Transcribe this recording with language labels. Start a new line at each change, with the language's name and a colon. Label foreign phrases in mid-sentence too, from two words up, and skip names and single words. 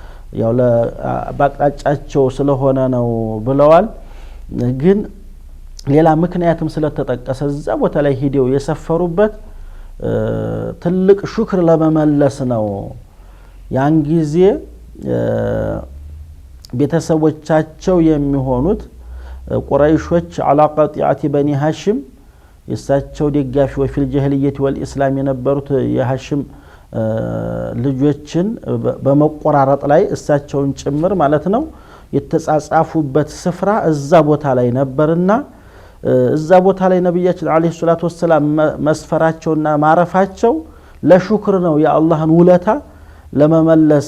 Amharic: ያው ለባቅጣጫቸው ስለሆነ ነው ብለዋል ግን ሌላ ምክንያትም ስለተጠቀሰ እዛ ቦታ ላይ ሄደው የሰፈሩበት ትልቅ ሹክር ለመመለስ ነው ያን ጊዜ ቤተሰቦቻቸው የሚሆኑት ቁረይሾች
Arabic: على قطيعه بني هاشم
Amharic: የሳቸው ደጋፊዎች
Arabic: في الجاهليه والاسلام
Amharic: የነበሩት የሃሽም ልጆችን በመቆራረጥ ላይ እሳቸውን ጭምር ማለት ነው የተጻጻፉበት ስፍራ እዛ ቦታ ላይ ነበርና እዛ ቦታ ላይ ነብያችን
Arabic: عليه الصلاة والسلام
Amharic: መስፈራቸውና ማረፋቸው ለሹክር ነው የአላህን ውለታ ለመመለስ